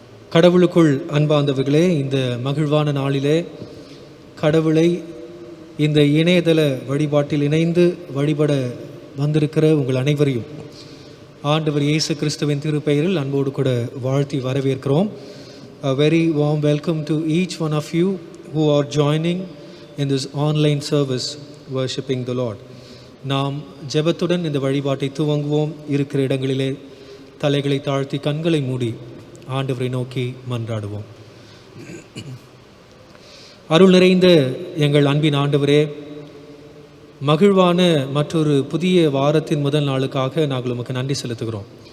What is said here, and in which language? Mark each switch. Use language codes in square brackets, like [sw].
[ta] கடவுளுக்குள் அன்பார்ந்தவர்களே, இந்த மகிழ்வான நாளிலே கடவுளை இந்த இணையதள வழிபாட்டில் இணைந்து வழிபட வந்திருக்கிற உங்கள் அனைவரையும் ஆண்டவர் இயேசு கிறிஸ்துவின் திருப்பெயரில் அன்போடு கூட வாழ்த்தி வரவேற்கிறோம். [en] A very warm welcome to each one of you who are joining in this online service worshiping the Lord. [ta] நாம் ஜெபத்துடன் இந்த வழிபாட்டை துவங்குவோம். இருக்கிற இடங்களிலே தலைகளை தாழ்த்தி கண்களை மூடி ஆண்டவரை நோக்கி மன்றாடுவோம். அருள் நிறைந்த எங்கள் அன்பின் ஆண்டவரே, மகிழ்வான மற்றொரு புதிய வாரத்தின் முதல் நாளுக்காக நாங்கள் உமக்கு நன்றி செலுத்துகிறோம்.